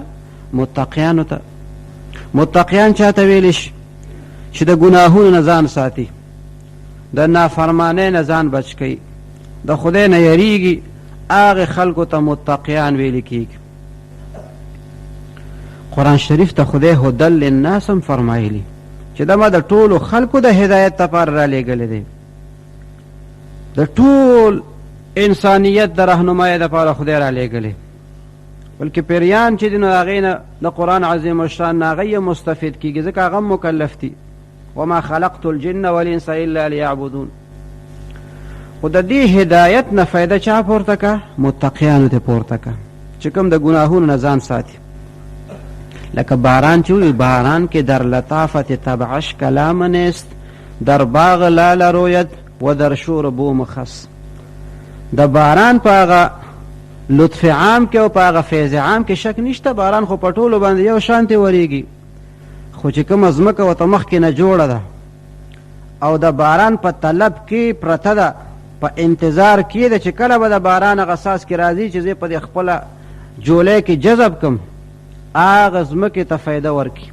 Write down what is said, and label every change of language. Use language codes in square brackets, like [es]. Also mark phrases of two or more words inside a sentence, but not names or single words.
[ps] متقیانو ته. متقیان چاته ویلی شي؟ چې د ګناهونو نه ځان ساتي، د نافرمانۍ نه ځان بچ کوي، د خدای نه یریږي، هغې خلکو ته متقیان ویلی کېږي. قرآن شریف ته خدای [ar] هدى للناس [ps] هم فرمایلی چې دا ما د ټولو خلکو د هدایت لپاره رالیږلی دی، د ټول انسانیت د رهنمایۍ دپاره خدای رالیږلی. بلکې پیریان چې دي نو هغې نه د قرآن عظیم الشان نه هغه مستفید کېږي، ځکه هغه هم مکلف دي. [ar] وما خلقت الجن والانس الا لیعبدون. [ps] خو د دې هدایت نه فایده چا پورته که؟ متقیانو ته پورته که، چې کوم د ګناهونو نه ځان ساتي. لکه باران چې وي، [fa] باران کې در لطافت طبعش کلام نیست، در باغ لال روید و در شور بوم خس. [ps] د باران په هغه لطف عام کې او په هغه فیض عام کې شک نشته. باران خو په ټولو باندې یو شانتې وریږي، خو چې کومه ځمکه ورته مخکې نه جوړه ده او د باران په طلب کې پرته ده، په انتظار کې ده چې کله به د باران هغه څاڅکي راځي چې زه په دې خپله جولۍ کې جذب کړم، هغه ځمکې ته فایده ورکړي.